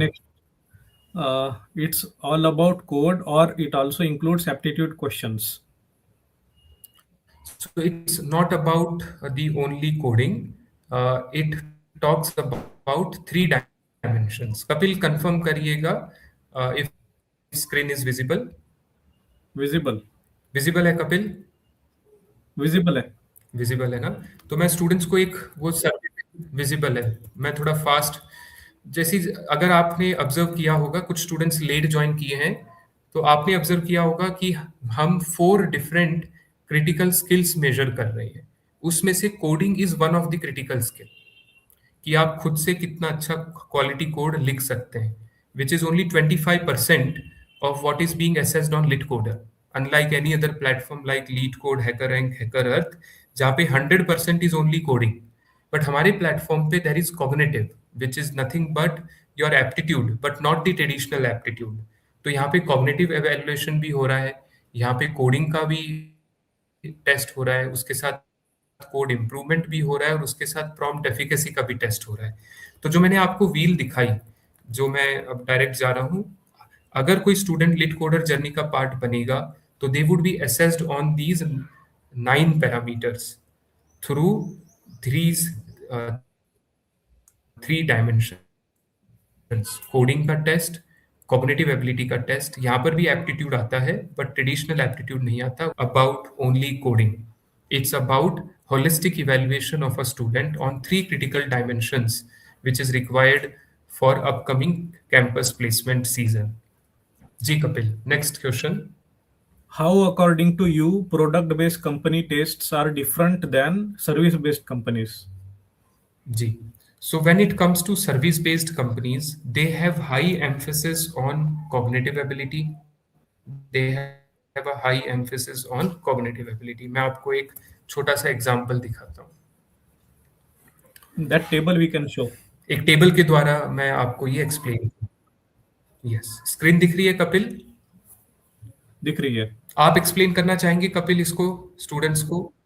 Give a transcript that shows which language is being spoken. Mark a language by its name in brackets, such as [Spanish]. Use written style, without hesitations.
[English] Next it's all about code or it also includes aptitude questions. So it's not about the only coding. It talks about three dimensions. Kapil, confirm करिएगा if screen is visible. Visible. [Hindi] Visible है Kapil? Visible है. Visible है ना? तो मैं students को एक वो सर्वे विजिबल है, मैं थोड़ा फास्ट जैसी, अगर आपने ऑब्जर्व किया होगा कुछ स्टूडेंट्स लेट ज्वाइन किए हैं, तो आपने ऑब्जर्व किया होगा कि हम 4 डिफरेंट क्रिटिकल स्किल्स मेजर कर रहे हैं, उसमें से coding is one of the critical skill, कि आप खुद से कितना अच्छा क्वालिटी कोड लिख सकते हैं, [English] which is only 25% of what is being assessed on litcoder, unlike any other platform like LeetCode, HackerRank, HackerEarth, [Hindi] जहाँ पे [English] 100% is only coding. But [Hindi] हमारे प्लेटफॉर्म पे [English] there is cognitive, which is nothing but your aptitude, but not the traditional aptitude. [Hindi] तो यहाँ पे cognitive evaluation भी हो रहा है, यहाँ पे कोडिंग का भी टेस्ट हो रहा है, उसके साथ कोड इम्प्रूवमेंट भी हो रहा है, और उसके साथ प्रॉम्प्ट एफिकेसी का भी टेस्ट हो रहा है. तो जो मैंने आपको व्हील दिखाई, जो मैं अब डायरेक्ट जा रहा हूँ, अगर कोई स्टूडेंट लिट कोडर जर्नी का पार्ट बनेगा, तो [English] they would be assessed on these 9 parameters through threes 3 dimension, [Hindi] coding का टेस्ट, कॉग्निटिव एबिलिटी का टेस्ट, यहाँ पर भी एप्टीट्यूड आता है बट ट्रेडिशनल एप्टीट्यूड नहीं आता, [English] About only coding. It's about holistic evaluation of a student on 3 critical dimensions, which is required for upcoming campus placement season. Ji Kapil, next question. How, according to you, product-based company tests are different than service-based companies? [Hindi] Ji. [English] So when it comes to service-based companies, they have high emphasis on cognitive ability. They have a high emphasis on cognitive ability. [Hindi] मैं आपको एक छोटा सा example दिखाता हूँ. [English] That table we can show. [Hindi] एक table के द्वारा मैं आपको ये एक्सप्लेन. यस, स्क्रीन दिख रही है कपिल? दिख रही है. आप एक्सप्लेन करना चाहेंगे कपिल इसको स्टूडेंट्स को?